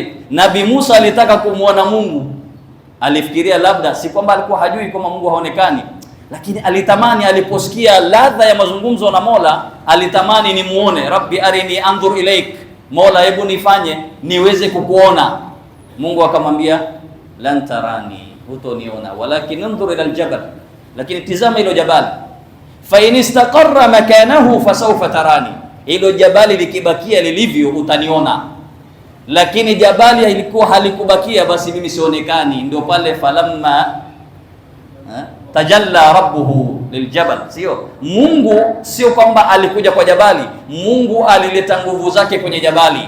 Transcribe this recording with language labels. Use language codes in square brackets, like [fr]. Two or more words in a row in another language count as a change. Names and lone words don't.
[sw] Nabii Musa alitaka kumwona Mungu, alifikiria labda, si kwamba alikuwa hajui kama Mungu haonekani, lakini alitamani, aliposikia ladha ya mazungumzo na Mola, alitamani ni muone. [ar] رب أرني أنظر إليك, [sw] Mola hebu nifanye niweze kukuona. Mungu akamwambia [ar] لن تراني, [sw] hutoniona, [ar] ولكن انظر إلى الجبل, [sw] lakini tizama hilo jabali, [ar] فإن استقر مكانه فسوف تراني, [sw] hilo jabali likibakia lilivyo utaniona. Lakini jabali ilikuwa halikubakia, basi mimi sionekani. Ndio pale [ar] فلما تجلى ربه للجبل. [sw] Sio Mungu, sio kwamba alikuja kwa jabali, Mungu alileta nguvu zake kwenye jabali.